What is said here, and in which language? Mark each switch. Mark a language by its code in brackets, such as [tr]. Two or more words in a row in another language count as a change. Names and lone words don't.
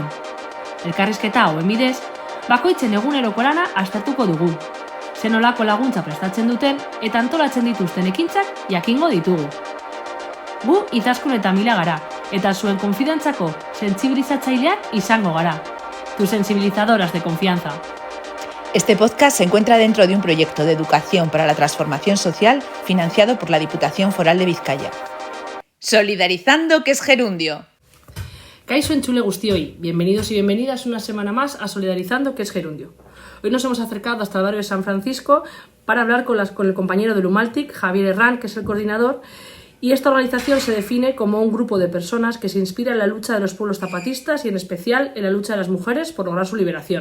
[eu] Elkarrizketa hauen bidez, bakoitzen eguneroko lana aztertuko dugu. Zenolako laguntza prestatzen duten eta antolatzen dituzten ekintzak jakingo ditugu. Gu Izaskun eta Mila gara, eta zuen konfidantzako sentsibilizatzaileak izango gara. [es] Tu sensibilizadoras de confianza. Este podcast se encuentra dentro de un proyecto de educación para la transformación social financiado por la Diputación Foral de Vizcaya. Solidarizando, que es gerundio. [eu] Kaixo entzule guztioi, [es] bienvenidos y bienvenidas una semana más a Solidarizando, que es gerundio. Hoy nos hemos acercado hasta el barrio de San Francisco para hablar con el compañero de Lumaltic, Javier Herrán, que es el coordinador, y esta organización se define como un grupo de personas que se inspira en la lucha de los pueblos zapatistas y en especial en la lucha de las mujeres por lograr su liberación.